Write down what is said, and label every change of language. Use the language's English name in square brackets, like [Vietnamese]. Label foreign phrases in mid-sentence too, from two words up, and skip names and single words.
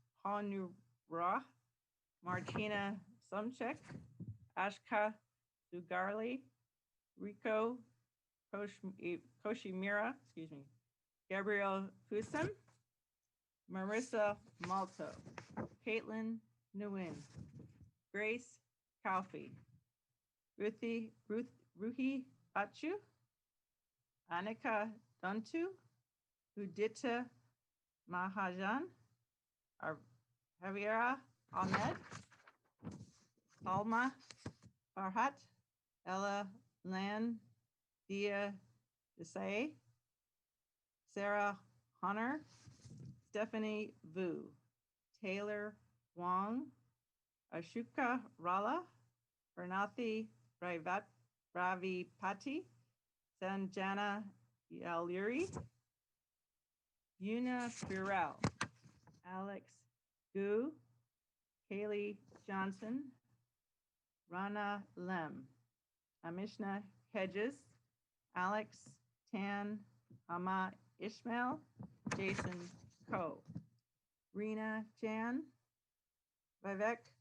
[English] Martina Sumchek, Ashka Sugarli, Rico Koshimira, Gabrielle Fusam, Marissa Malto, Caitlin Nguyen, Grace Kalfi, Ruhi Achu, Annika Duntu, Udita Mahajan, Javiera Ahmed, Salma Farhat, Ella Lan Dia Desai, Sarah Hunter, Stephanie Vu, Taylor Wong, Ashuka Rala, Bernathi Ravipati, Sanjana Yaluri, Yuna Burrell, Alex Gu, Kaylee Johnson, Rana Lem, Amishna Hedges, Alex Tan, Ama Ishmael, Jason Ko, Rena Jan, Vivek